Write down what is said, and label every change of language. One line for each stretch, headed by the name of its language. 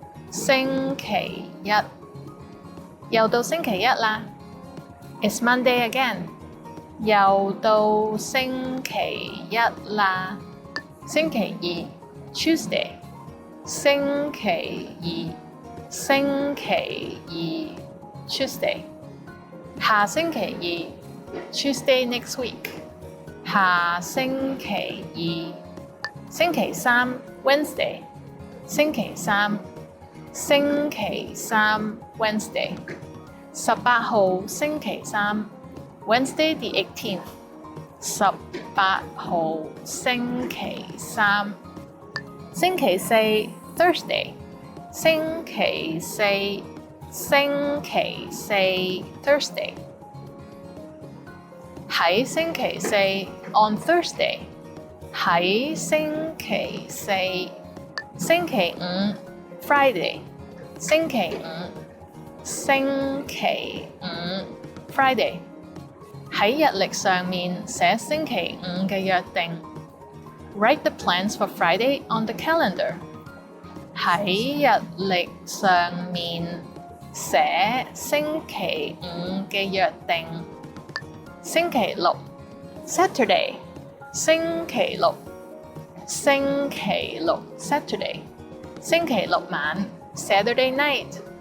Cantonese: 星期一。又到星期一啦。
English: It's Monday again.
Cantonese: 又到星期一啦。星期二 Tuesday。星期二，星期二 Tuesday。下星期二
English: Tuesday next week。
Cantonese: 下星期二。星期三 Wednesday。星期三。星期三 Wednesday。 18號星期三
English: Wednesday the 18th。
Cantonese: 18號星期三。星期四 Thursday。星期四。星期四 Thursday。喺星期四
English: on Thursday。
Cantonese: 喺星期四。星期五 Friday。星期五。星期五 Friday。喺日曆上面寫星期五嘅約定。
English: Write the plans for Friday on the calendar。
Cantonese: 喺日曆上面寫星期五嘅約定。
English: 星期六 Saturday。星期六。星期六 Saturday。星期六晚 Saturday night。